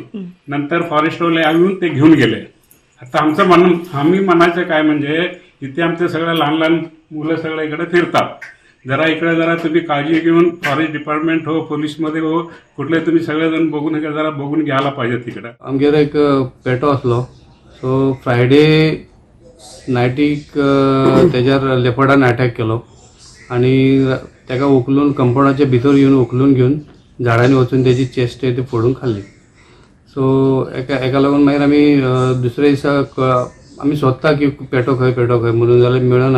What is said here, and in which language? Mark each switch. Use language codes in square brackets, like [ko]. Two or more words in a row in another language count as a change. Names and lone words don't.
[mr] नंतर फॉरेस्टवाले येऊन ते घेऊन गेले. आता आम्ही म्हणायचं काय म्हणजे, इथे आमचे सगळे लहान लहान मुलं सगळे इकडे फिरतात. जरा तुम्ही काळजी घेऊन फॉरेस्ट डिपार्टमेंट हो, पोलीसमध्ये हो, कुठले तुम्ही सगळेजण बघून घ्यायला पाहिजे. तिकडे [kok] आमगेर एक पेटो असलो. सो फ्रायडे नायटीक तेज्यार लेपर्डान अटॅक केलो आणि ताका उखलून कंपाऊंडाच्या भितर उखलून घेऊन झाडांनी वचून त्याची चेस्ट ती फोडून खाल्ली. सो एका लागून मागीर आमी दुसऱ्या दिसा आमी सोदता की पेटो खंय म्हणून जाल्यार मेळना.